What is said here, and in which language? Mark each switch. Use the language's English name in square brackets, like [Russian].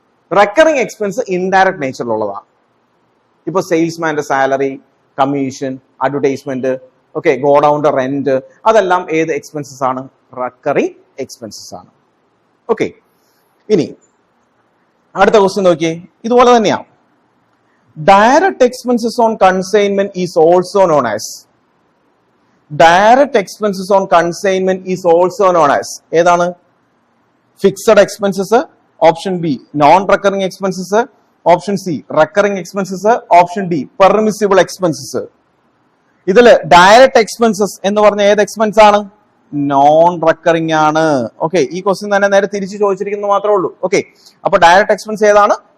[Malayalam] Recurring expense indirect നേച്ചറിലുള്ളതാണ്. ഇപ്പൊ സെയിൽസ്മാന്റെ salary, commission, advertisement, okay, ഗോഡൌണിന്റെ rent, അതെല്ലാം ഏത് എക്സ്പെൻസസ് ആണ്? റെക്കറിംഗ് എക്സ്പെൻസസ് ആണ്. ഓക്കെ. ഇനി അടുത്ത ക്വസ്റ്റ്യൻ നോക്കിയേ, ഇതുപോലെ തന്നെയാണ്. [English] Direct expenses on consignment is also known as. Direct expenses on consignment is also known as ഏതാണ്? [Malayalam] Fixed expenses, option B non recurring expenses, option C recurring expenses, option D permissible expenses. ഇതില് direct expenses എന്ന് പറഞ്ഞ ഏത് expense ആണ്? Non recurring ആണ്. Okay, ഈ question തന്നെ നേരെ തിരിച്ചു ചോദിച്ചിരിക്കുന്നത് മാത്രമേ ഉള്ളൂ. ഓക്കെ, അപ്പൊ ഡയറക്റ്റ് എക്സ്പെൻസ് ഏതാണ്?